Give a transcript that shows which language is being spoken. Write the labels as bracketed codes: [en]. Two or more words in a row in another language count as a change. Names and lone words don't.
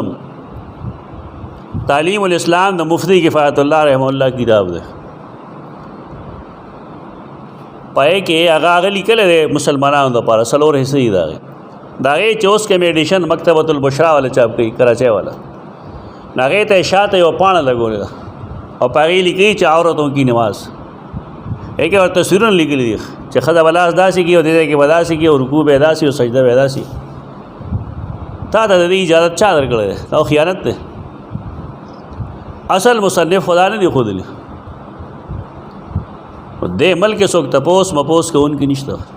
[ps] تعلیم الاسلام د مفتی کفایت الله [ar] رحمه الله [ps] کتاب دی، پای کې هغه لیکلی دی مسلمانانو دپاره 4 حصې دي د هغې. د هغې چې اوس کوم ایډیشن مکتبة البشرا والا چاپ کوي، کراچۍ والا، نو هغې ته شاته یوه پاڼه لګولې ده او په هغې لیکي چې [ur] عورتوں کی نماز. [ps] هغې کې ورته تصویرونه لیکلي دي چې ښځه به لاس داسې کړي او دې ځای کې به داسې کړي او رکوع به یې داسې او سجده به یې داسې. تا ته د دې اجازت چا درکړی دی؟ دا خیانت دی. اصل مصنف خدا نه دی ښودلی. دې ملک څوک تپوس مپوس کوونکي نشته.